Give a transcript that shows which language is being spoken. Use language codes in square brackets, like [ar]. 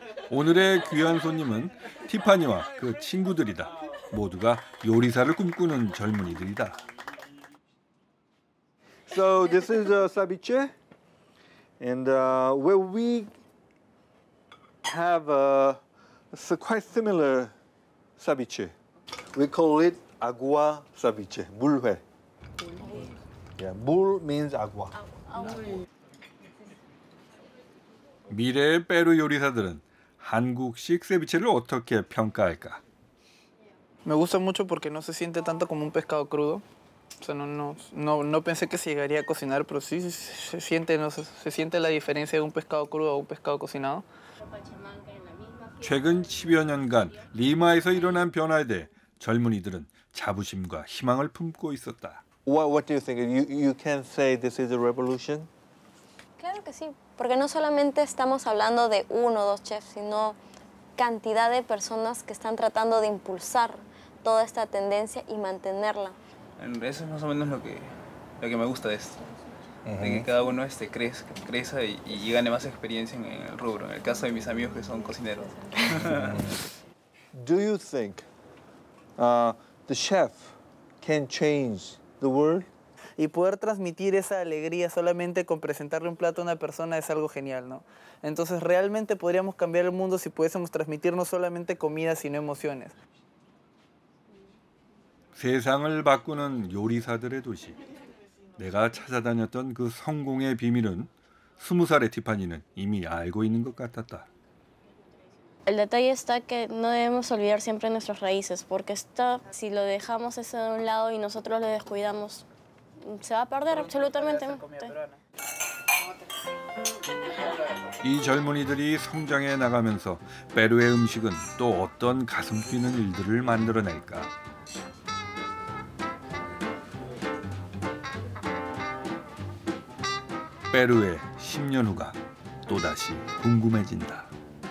[ko] 오늘의 귀한 손님은 티파니와 그 친구들이다. 모두가 요리사를 꿈꾸는 젊은이들이다. [en] So this is ceviche, and where we have quite similar ceviche. We call it agua ceviche, 물회. Yeah, 물 means agua. [ko] 미래의 페루 요리사들은 한국식 세비체를 어떻게 평가할까? [es] Me gusta mucho porque no se siente tanto como un pescado crudo. O sea, no pensé que se llegaría a cocinar, pero sí se siente la diferencia de un pescado crudo a un pescado cocinado. [ko] 최근 10여 년간 리마에서 일어난 변화에 대해 젊은이들은 자부심과 희망을 품고 있었다. [en] What do you think? You can say this is a revolution? [es] Claro que sí, porque no solamente estamos hablando de uno o dos chefs, sino cantidad de personas que están tratando de impulsar toda esta tendencia y mantenerla. Eso es más o menos lo que me gusta de esto, de que cada uno crezca y gane más experiencia en el rubro, en el caso de mis amigos que son cocineros. [en] Do you think the chef can change the world? [es] Y poder transmitir esa alegría solamente con presentarle un plato a una persona es algo genial, ¿no? Entonces realmente podríamos cambiar el mundo si pudiésemos transmitir no solamente comida, sino emociones. [ko] 세상을 바꾸는 요리사들의 도시. 내가 찾아다녔던 그 성공의 비밀은 20살의 티파니는 이미 알고 있는 것 같았다. [es] El detalle está que no debemos olvidar siempre nuestras raíces, porque si lo dejamos eso de un lado y nosotros lo descuidamos, se va a perder absolutamente. [ko] 이 젊은이들이 성장해 나가면서 페루의 음식은 또 어떤 가슴 뛰는 일들을 만들어낼까? 페루의 10년 후가 또다시 궁금해진다.